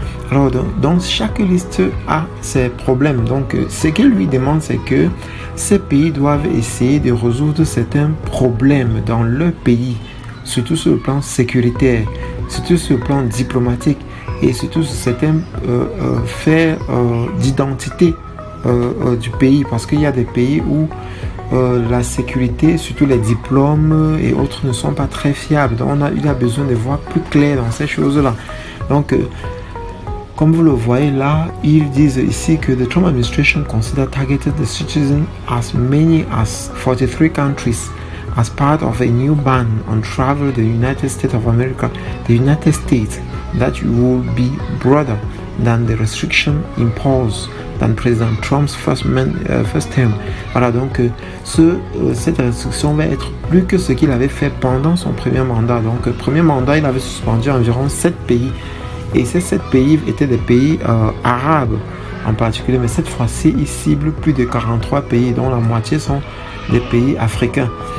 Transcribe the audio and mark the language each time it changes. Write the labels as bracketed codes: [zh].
[fr] Alors, donc, chaque liste a ses problèmes. Donc, ce qu'il lui demande, c'est que ces pays doivent essayer de résoudre certains problèmes dans leur pays, surtout sur le plan sécuritaire, surtout sur le plan diplomatique et surtout sur certains faits d'identité du pays, parce qu'il y a des pays où la sécurité, surtout les diplômes et autres, ne sont pas très fiables. Donc il a besoin de voir plus clair dans ces choses-là. Donc comme vous le voyez là, ils disent ici que [en] the Trump administration consider targeted the citizens as many as 43 countries as part of a new ban on travel to the United States of America, the United States, that will be broader than the restriction imposed than President Trump's first term. [fr] Voilà, donc cette restriction va être plus que ce qu'il avait fait pendant son premier mandat. Donc, premier mandat, il avait suspendu environ 7 pays. Et ces 7 pays étaient des pays arabes en particulier. Mais cette fois-ci, il cible plus de 43 pays, dont la moitié sont des pays africains.